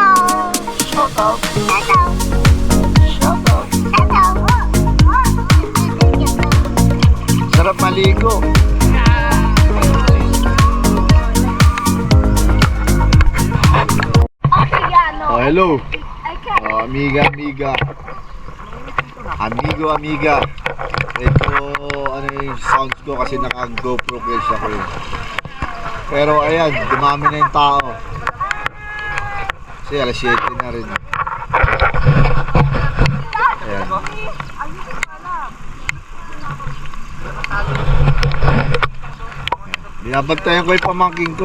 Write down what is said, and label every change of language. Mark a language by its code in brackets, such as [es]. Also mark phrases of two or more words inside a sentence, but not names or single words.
[en] Shout out. Hello. Shout out. Hello. [tl] Sarap maligo. [en] Oh, hello. [es] Oh, amiga, amiga. Amigo, amiga. [tl] Ito, ano yung sounds ko kasi naka-GoPro case ako eh. Pero ayan, dumami na yung tao. Kasi alas 7 na rin. Ayan. Binabantayan ko yung pamangking ko.